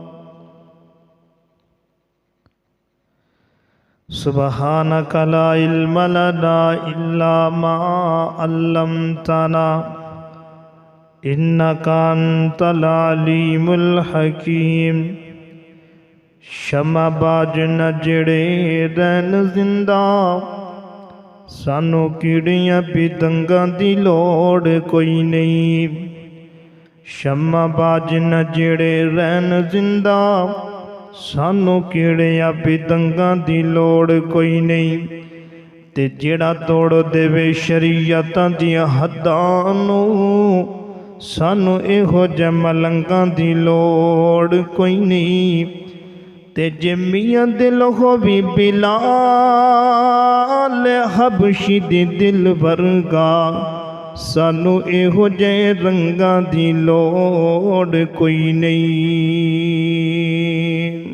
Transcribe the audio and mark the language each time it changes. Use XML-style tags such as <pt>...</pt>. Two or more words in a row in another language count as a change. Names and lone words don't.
<ar>سبحانك لا علم لنا إلا ما علمتنا إنك أنت العليم الحكيم.</ar> <pa>شمع باج نہ جڑے رہن زندہ سانو کیڑیاں پتنگاں دی لوڑ کوئی نہیں. شمع باج نہ جڑے رہن زندہ سانو کیڑیاں پتنگاں دی لوڑ کوئی نہیں. تے جڑا توڑ دے شریعتاں دیاں حداں نو سانو ایہو جے ملنگاں دی لوڑ کوئی نہیں. تے جے میاں دل ہووی بلال حبشی دی دل ورگا سانو ایہو جے رنگاں دی لوڑ کوئی نہیں.</pa>